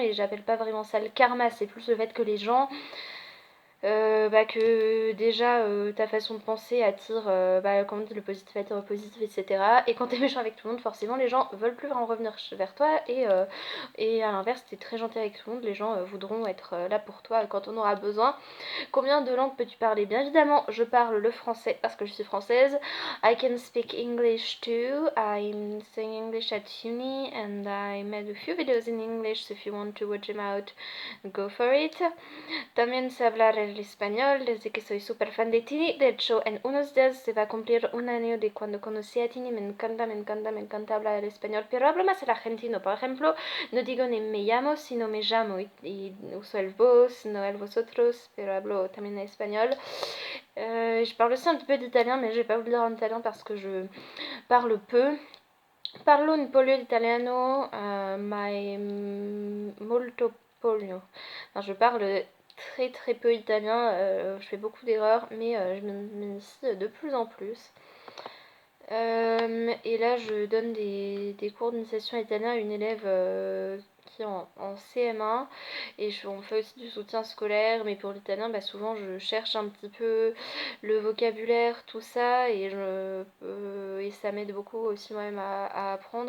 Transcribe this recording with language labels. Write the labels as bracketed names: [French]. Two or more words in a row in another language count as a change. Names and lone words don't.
[French] Mais j'appelle pas vraiment ça le karma, c'est plus le fait que les gens que déjà ta façon de penser attire, comme on dit, le positif attire le positif, etc. Et quand t'es méchant avec tout le monde, forcément les gens veulent plus en revenir vers toi. Et à l'inverse, t'es très gentil avec tout le monde, les gens voudront être là pour toi quand on aura besoin. Combien de langues peux-tu parler? Bien évidemment, je parle le français parce que je suis française. [English] I can speak English too. I'm studying English at uni and I made a few videos in English, so if you want to watch them out, go for it. [Spanish] También sé hablar el español desde que soy súper fan de Tini. De hecho, en unos días se va a cumplir un año de cuando conocí a Tini. Me encanta hablar el español. Pero hablo más el argentino. Por ejemplo, no digo ni me llamo, sino me llamo. Y uso el vos, no el vosotros. Pero hablo también espagnol. [French] Je parle aussi un petit peu d'italien, mais je vais pas vous le dire en italien parce que je parle peu. [Italian] Parlo un po' l'italiano, ma molto poco. [French] Enfin, je parle très peu italien, je fais beaucoup d'erreurs, mais je m'initie de plus en plus. Et là, je donne des cours d'initiation italien à une élève qui est en CM1 et on fait aussi du soutien scolaire, mais pour l'italien, souvent je cherche un petit peu le vocabulaire, tout ça, et ça m'aide beaucoup aussi moi-même à apprendre.